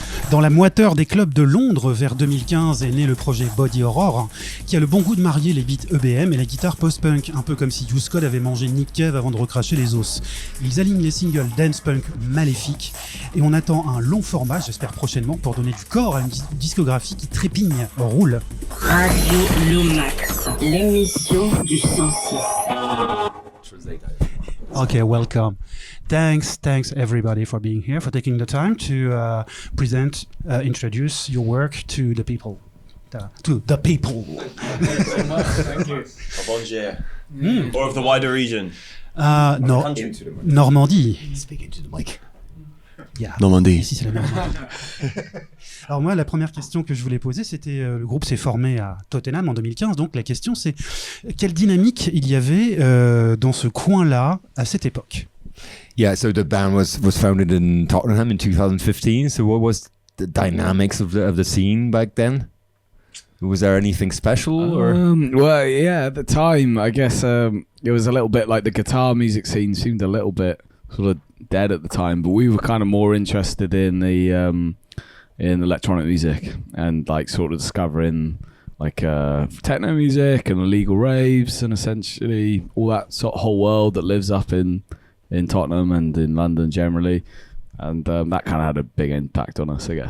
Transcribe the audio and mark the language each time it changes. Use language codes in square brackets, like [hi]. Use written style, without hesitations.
[fr] Dans la moiteur des clubs de Londres vers 2015 est né le projet Body Horror, qui a le bon goût de marier les beats EBM et la guitare post-punk, un peu comme si Use Code avait mangé Nick Cave avant de recracher les os. Ils alignent les singles dance punk maléfiques et on attend un long format, j'espère prochainement, pour donner du corps à une discographie qui trépigne. Roule. Radio Lomax, l'émission du 106. [en] Okay, welcome. Thanks everybody for being here, for taking the time to introduce your work to the people. To the people. Thank you. Of Angers. Or of the wider region. No, Normandie. Speaking to the mic. Yeah. Normandie. [fr] Ici, c'est la Normandie. Alors moi, la première question que je voulais poser, c'était le groupe s'est formé à Tottenham en 2015. Donc la question, c'est quelle dynamique il y avait dans ce coin-là à cette époque? [en] Yeah, so the band was founded in Tottenham in 2015. So what was the dynamics of the scene back then? Was there anything special? Well, yeah, at the time, I guess it was a little bit like the guitar music scene seemed a little bit sort of dead at the time, but we were kind of more interested in the in electronic music and like sort of discovering like techno music and illegal raves and essentially all that sort of whole world that lives up in Tottenham and in London generally, and that kind of had a big impact on us, I guess.